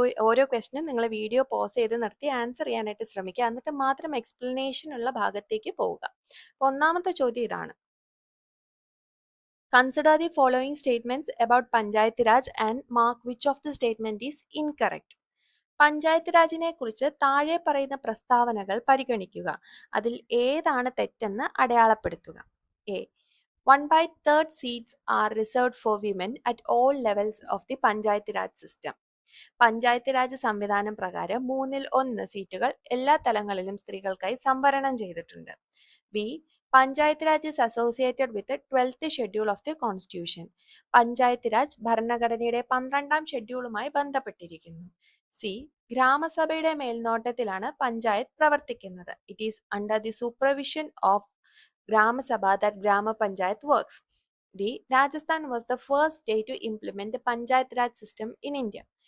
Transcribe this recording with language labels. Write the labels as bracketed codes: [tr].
[ml] ഓരോ ക്വസ്റ്റിനും നിങ്ങൾ video pause ചെയ്ത് നിർത്തി ആൻസർ ചെയ്യാനായിട്ട് ശ്രമിക്കുക, എന്നിട്ട് മാത്രം എക്സ്പ്ലനേഷൻ ഉള്ള ഭാഗത്തേക്ക് പോവുക. അപ്പോൾ ഒന്നാമത്തെ ചോദ്യം ഇതാണ്: [en] Consider the following statements about Panchayat Raj and mark which of the statement is incorrect. [ml] Panchayat രാജിനെ കുറിച്ച് താഴെ പറയുന്ന പ്രസ്താവനകൾ പരിഗണിക്കുക. അതിൽ ഏതാണ് തെറ്റെന്ന് അടയാളപ്പെടുത്തുക. A. [en] 1/3 seats are reserved for women at all levels of the panchayat raj system. [ml] Panchayat Raj സംവിധാനം പ്രകാരം 1/3 സീറ്റുകൾ എല്ലാ തലങ്ങളിലും സ്ത്രീകൾക്കായി സംവരണം ചെയ്തിട്ടുണ്ട്. B. [en] Panchayat raj is associated with the 12th schedule of the constitution. [ml] Panchayat Raj ഭരണഘടനയുടെ 12ാം ഷെഡ്യൂളുമായി ബന്ധപ്പെട്ടിരിക്കുന്നു. സി. ഗ്രാമസഭയുടെ മേൽനോട്ടത്തിലാണ് പഞ്ചായത്ത് പ്രവർത്തിക്കുന്നത്. [en] It is under the supervision of gram sabha that gram panchayat works. D. Rajasthan was the first state to implement the panchayat raj system in India.